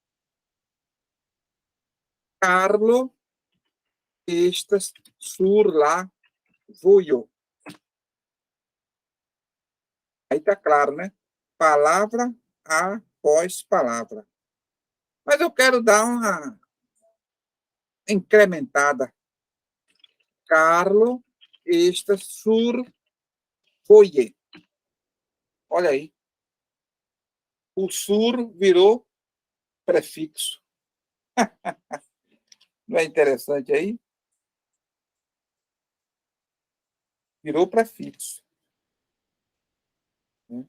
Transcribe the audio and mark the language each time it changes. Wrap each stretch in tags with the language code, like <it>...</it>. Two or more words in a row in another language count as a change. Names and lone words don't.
<eo>Carlo estas sur la voio.</eo> <pt>Aí está claro, né? Palavra após palavra. Mas eu quero dar uma incrementada.</pt> <eo>Carlo estas sur voie.</eo> <pt>Olha aí. O sur virou prefixo. Não é interessante aí? Virou prefixo. Né?</pt>